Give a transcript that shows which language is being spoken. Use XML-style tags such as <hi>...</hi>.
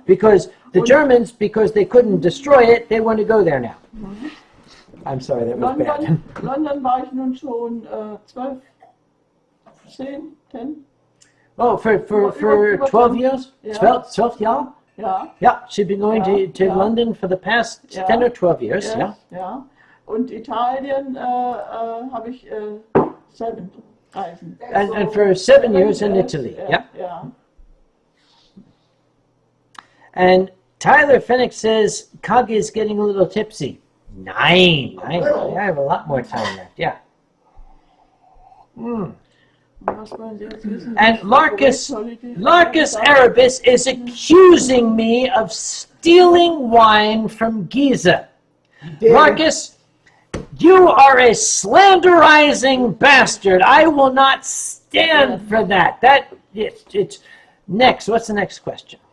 <en>Because the Germans, because they couldn't destroy it, they want to go there now. I'm sorry, that was bad.</en> <de>London war ich nun schon 12, 10.</de> <en>Oh, for</en> <de>Über</de> <en>12 years? Yeah. 12 years?</en> <de>Ja.</de> <en>Yeah, she's been going to Yeah. London for the past 10 or 12 years. Yes, Yeah.</en> <de>ja. Und Italien habe ich 7 Reisen.</de> <en>And for 7 years in Italy. Yeah.</en> <de>Ja.</de> <en>And Tyler Fennick says Kage is getting a little tipsy. 9. I have a lot more time left. Yeah.</en> <de>Was wollen Sie jetzt wissen?</de> <en>And Larkus Arabis is accusing me of stealing wine from Giza. Marcus, you are a slanderizing bastard. I will not stand for that. It's next. What's the next question?</en>